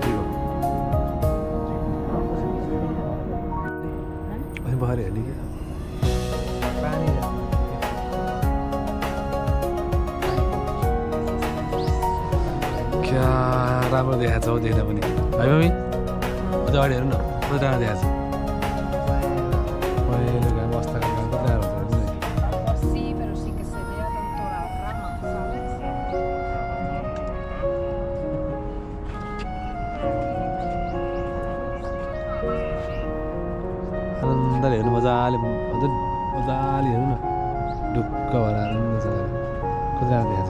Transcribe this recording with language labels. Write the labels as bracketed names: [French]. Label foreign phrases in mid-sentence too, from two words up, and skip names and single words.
[Nepali] अनि भएर हेर्ने क्या क्या राम्रो देखाएको छ हौ देख्दा पनि है मम्मी अझ अगाडि हेर्नु न कति राम्रो देखाएको छ पहिलो घाम अस्ताएको घाम कति राम्रो हुन्छ हेर्नु [Italian] Sì, però sì che se vede tanto la [Nepali] आनन्दले हेर्नु मजाले हजुर मजाले हेर्नु न ढुक्क भएर आनन्द छ कति राम्रो देखाएको छ